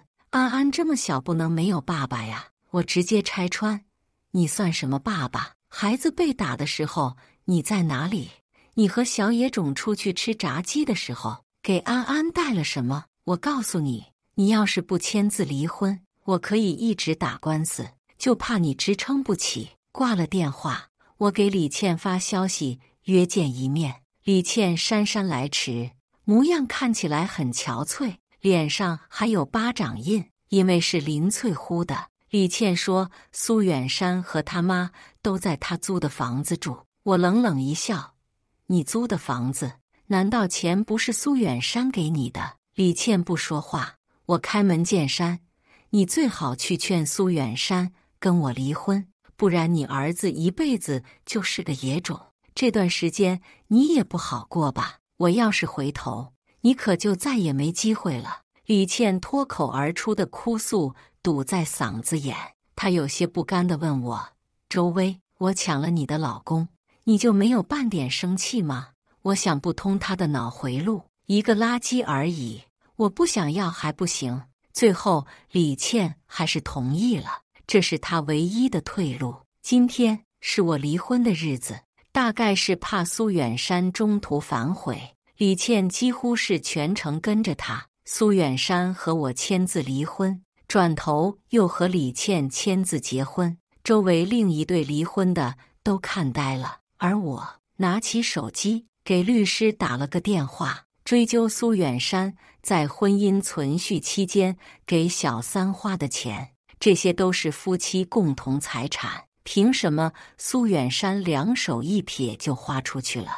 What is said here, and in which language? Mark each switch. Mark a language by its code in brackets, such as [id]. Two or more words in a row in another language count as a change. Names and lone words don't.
[zh] 安安這麼小不能沒有爸爸呀。”我直接拆穿：“你算什麼爸爸？孩子被打的時候你在哪裡？你和小野種出去吃炸雞的時候給安安帶了什麼？我告訴你，你要是不簽字離婚，我可以一直打官司，就怕你支撐不起。” 掛了電話，我給李倩發消息約見一面。李倩姍姍來遲，模樣看起來很憔悴，臉上還有巴掌印，因為是林翠呼的。李倩說蘇遠山和他媽都在他租的房子住。我冷冷一笑：“你租的房子，難道錢不是蘇遠山給你的？” 李倩不說話。我開門見山：“你最好去勸蘇遠山跟我離婚，不然你兒子一輩子就是個野種。這段時間你也不好過吧？我要是回頭，你可就再也沒機會了。” 李倩脫口而出的哭訴堵在嗓子眼，她有些不甘地問我：“周薇，我搶了你的老公，你就沒有半點生氣嗎？” 我想不通她的腦回路，一個垃圾而已，我不想要還不行。最後李倩還是同意了，這是她唯一的退路。今天是我離婚的日子，大概是怕蘇遠山中途反悔，李倩幾乎是全程跟着他。蘇遠山和我簽字離婚，轉頭又和李倩簽字結婚，周圍另一對離婚的都看呆了。而我拿起手機給律師打了個電話，追究蘇遠山在婚姻存續期間給小三花的錢，這些都是夫妻共同財產，憑什麼蘇遠山兩手一撇就花出去了？